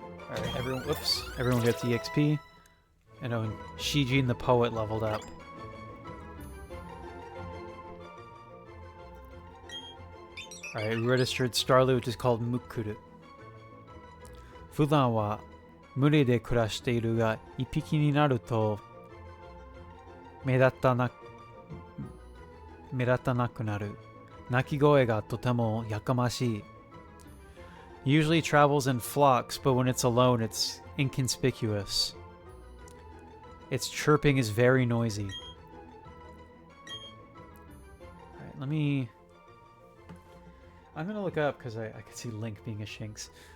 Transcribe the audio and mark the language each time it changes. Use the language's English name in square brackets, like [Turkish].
[English] Alright, everyone, whoops. Everyone gets EXP. I know Shijin the Poet leveled up. Alright, we registered Starly, which is called Mukuru. [Japanese] 普段は群れで暮らしているが、一匹になると目立たなくなる。鳴き声がとてもやかましい。 [English] Usually travels in flocks, but when it's alone, it's inconspicuous. Its chirping is very noisy. Alright, I'm gonna look up, because I could see Link being a Shinx.